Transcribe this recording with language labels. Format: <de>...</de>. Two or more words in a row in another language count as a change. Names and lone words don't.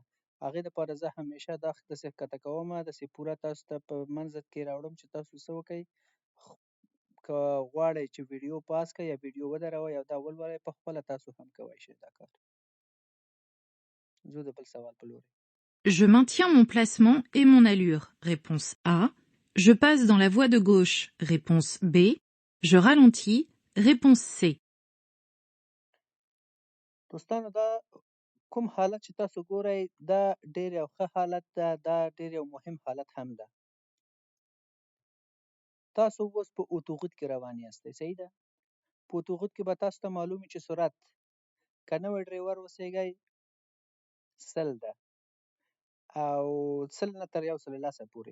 <ps>هغې دپاره زه همیشه دا داسې ښکته کوم داسې پوره تاسو ته په منځ کې راوړم چې تاسو څه وکئ. که غواړئ چې ویډیو پاس کړئ یا ویډیو ودروئ او دا ولولئ په خپله تاسو هم کولی شئ دا کار. ځو د بل سوال په لورې.</ps> <fr>Je maintiens mon placement et mon allure. Réponse A. Je passe dans la voie de gauche. Réponse B. Je ralentis. Réponse C.</fr> <ps>دوستانو دا کوم حالت چې تاسو ګورئ دا ډېر یو ښه حالت ده. دا ډېر یو مهم حالت هم ده. تاسو اوس په اتوغوت کې روان یاستئ. صحیح ده؟ په اتوغوت کې به تاسو ته معلوم وي چې سرعت که نوی ډریور اوسیږئ 100 ده او 100 نه تر 110 پورې.</ps>